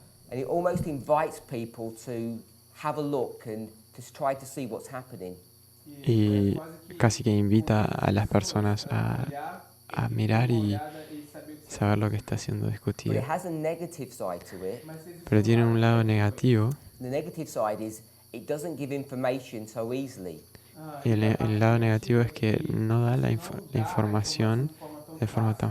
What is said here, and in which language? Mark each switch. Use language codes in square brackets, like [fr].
[en] And it almost invites people to have a look and to try to see what's happening. [es] Y casi que invita a las personas a mirar y saber lo que está siendo [en] But [es] discutido. [en] it has a negative side to it. [es] Pero tiene un lado negativo, [en] The negative side is it doesn't give information so easily. [es] y el lado negativo es que no da la información de forma tan